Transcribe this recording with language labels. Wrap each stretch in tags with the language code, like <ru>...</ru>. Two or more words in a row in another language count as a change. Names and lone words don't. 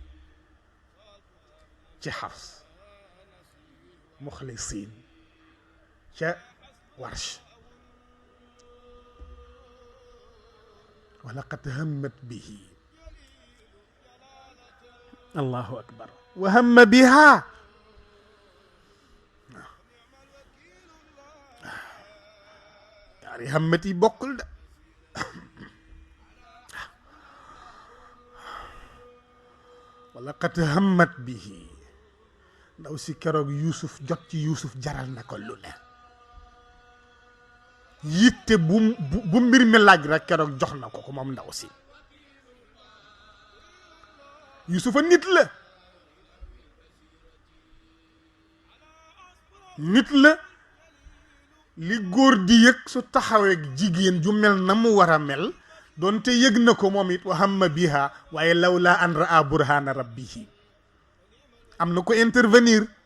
<ar>حفص مخلصين ورش ولقد همت به الله أكبر وهم بها يعني همتي بقل ولقد همت به</ar> <wo>ndaw si keroog Yuusuf jot ci Yuusuf jaral na ko lu ne yitte bu mbir mi laaj rek keroog jox na ko ko moom ndaw si Yuusufa nit la li góor di yëg su taxawee jigéen ju mel na mu war a mel doonte yëg na ko moom it</wo> <ar>وهم بها</ar> <wo>waaye</wo> <ar>لولا أن رأى برهان ربه</ar> <wo>am na ko intervenir</wo>